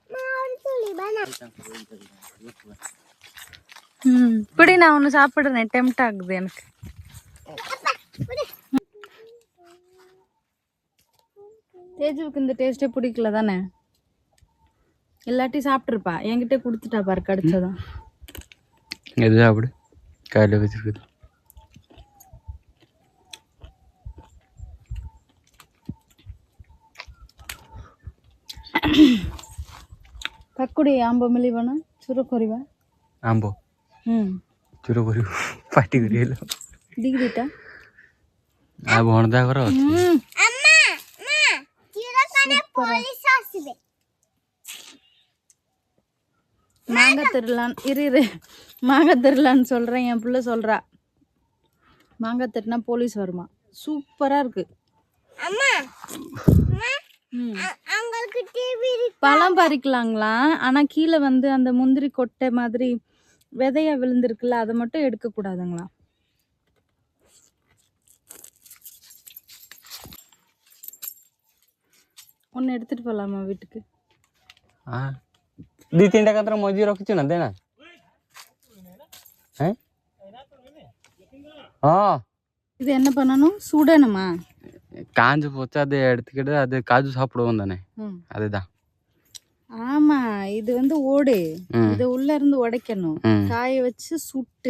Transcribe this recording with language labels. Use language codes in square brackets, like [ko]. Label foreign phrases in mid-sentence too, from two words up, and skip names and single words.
[ta] இப்படி நான் ஒன்று சாப்பிடுறேன். டெம்ட் ஆகுது எனக்கு. தேஜுவுக்கு இந்த டேஸ்டே பிடிக்கல தானே? இல்லாட்டி சாப்பிட்ருப்பா. என்கிட்ட கொடுத்துட்டா பாரு கடிச்சதும். எது சாப்பிடு, கையில் வச்சிருக்குது. [or] ପକୁଡ଼ି ଆମ୍ବ ମିଳିବ ନା? ଚୁର କରିବା ଆମ୍ବ ଚୁର କରିବୁ ପାଟି କରି ହେଲ ଦିଟା ଆଉ ଭଣଦା ଘର ଅଛି। [ta] மாங்காய் திருடலான்னு இரு மாங்காய் திருடலான்னு சொல்கிறேன். என் பிள்ளை சொல்கிறா மாங்காய் திருடினா போலீஸ் வருமா. சூப்பராக இருக்கு. பழம் பறிக்கலாங்களா? ஆனால் கீழே வந்து அந்த முந்திரி கொட்டை மாதிரி விதையா விழுந்திருக்குல்ல, அதை மட்டும் எடுக்கக்கூடாதுங்களா? ஒன்று எடுத்துகிட்டு போகலாமா வீட்டுக்கு? [or] ଦି ତିନିଟା କାତ୍ର ମଞ୍ଜି ରଖିଛୁ ନା ଦେନା? [ta] இது என்ன பண்ணணும்? சுடணுமா? காஞ்சு போச்சு, அதை எடுத்துக்கிட்டு அது காஜு சாப்பிடுவோம் தானே, அதுதான். ஆமா, இது வந்து ஓடு. இது உள்ள இருந்து உடைக்கணும், காய வச்சு சுட்டு.